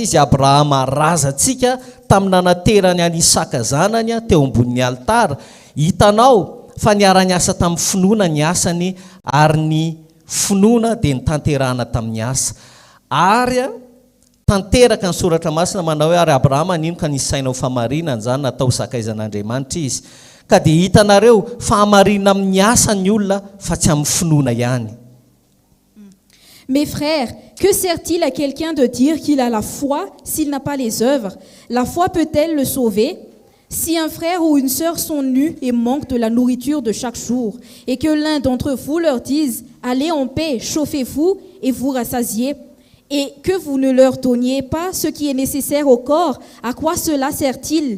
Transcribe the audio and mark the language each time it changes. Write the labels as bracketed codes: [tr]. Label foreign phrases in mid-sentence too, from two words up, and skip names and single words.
[mg] izy Abrahama razantsika tamin'ny nanaterany any Isaka zanany teo ambonin'ny altara hitanao fa niara-ny asa tamin'ny finoana ny asany ary ny finoana dia ny tanterahana tamin'ny asa ary tanteraka ny soratra masina manao hoe ary Abrahama nino ka nisaina ho famarinana zany natao sakaizan'Andriamanitra izy ka dia hitanareo fa hamarina amin'ny asa ny olona fa tsy amin'ny finoana ihany. [fr] Mes frères, que sert-il à quelqu'un de dire qu'il a la foi s'il n'a pas les œuvres? La foi peut-elle le sauver? Si un frère ou une sœur sont nus et manquent de la nourriture de chaque jour, et que l'un d'entre vous leur dise « Allez en paix, chauffez-vous et vous rassasiez », et que vous ne leur donniez pas ce qui est nécessaire au corps, à quoi cela sert-il?